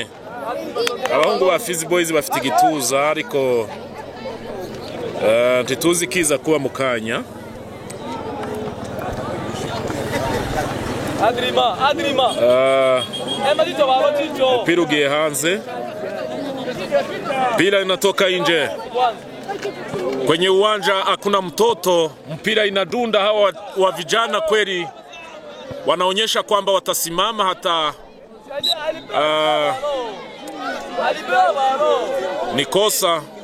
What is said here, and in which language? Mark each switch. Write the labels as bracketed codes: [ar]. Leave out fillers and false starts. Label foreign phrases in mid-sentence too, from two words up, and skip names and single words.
[rw] Abahungu ba Fizi Boys bafite igituza ariko ntituzi kiza kuba mukanya. Adrima mpira ugiye hanze, [sw] mpira inatoka nje kwenye uwanja. Hakuna mtoto, mpira inadunda. Hawa wa vijana kweli wanaonyesha kwamba watasimama hata ni kosa.